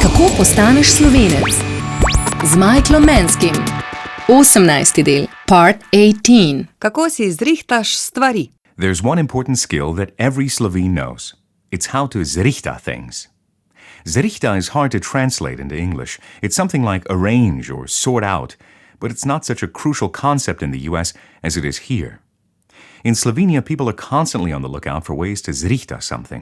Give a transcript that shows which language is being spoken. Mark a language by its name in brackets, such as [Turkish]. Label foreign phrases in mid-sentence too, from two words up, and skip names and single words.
[Slovenian] postaneš Slovenec? Z Michaelom Manskim. 18. del, part 18. Kako si zrihtaš stvari? [English] There's one important skill that every Slovene knows. It's how to zrihta things. Zrihta is hard to translate into English. It's something like arrange or sort out, but it's not such a crucial concept in the US as it is here. In Slovenia, people are constantly on the lookout for ways to zrihta something.